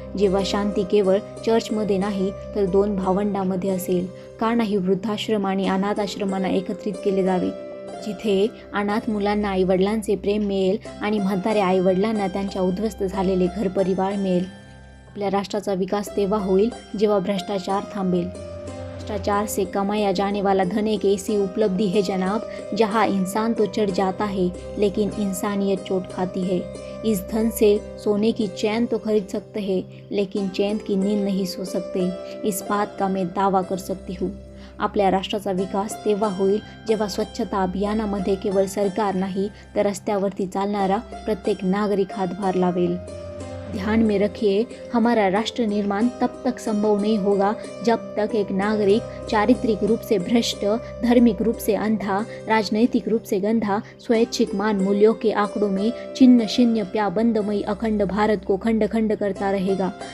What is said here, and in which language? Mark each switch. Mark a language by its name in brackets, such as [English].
[Marathi] जेव्हा शांती केवळ चर्चमध्ये नाही तर दोन भावंडामध्ये असेल. का नाही वृद्धाश्रम आणि अनाथ आश्रमांना एकत्रित केले जावे, जिथे अनाथ मुलांना आईवडिलांचे प्रेम मिळेल आणि म्हाताऱ्या आईवडिलांना त्यांच्या उद्ध्वस्त झालेले घरपरिवार मिळेल. आपल्या राष्ट्राचा विकास तेव्हा होईल जेव्हा भ्रष्टाचार थांबेल. [Hindi] भ्रष्टाचार से कमाया जाने वाला धन एक ऐसी उपलब्धि है जनाब, जहाँ इंसान तो चढ़ जाता है लेकिन इंसानियत चोट खाती है. इस धन से सोने की चैन तो खरीद सकते हैं लेकिन चैन की नींद नहीं सो सकते. इस बात का मैं दावा कर सकती हूँ. [Marathi] आपल्या राष्ट्राचा विकास तेव्हा होईल जेव्हा स्वच्छता अभियानामध्ये केवळ सरकार नाही तर रस्त्यावरती चालणारा प्रत्येक नागरिक हातभार लावेल. [Hindi] ध्यान में रखिए, हमारा राष्ट्र निर्माण तब तक संभव नहीं होगा जब तक एक नागरिक चारित्रिक रूप से भ्रष्ट, धार्मिक रूप से अंधा, राजनैतिक रूप से गंधा, स्वैच्छिक मान मूल्यों के आंकड़ों में चिन्ह शून्य प्याबंदमयी अखंड भारत को खंड खंड करता रहेगा.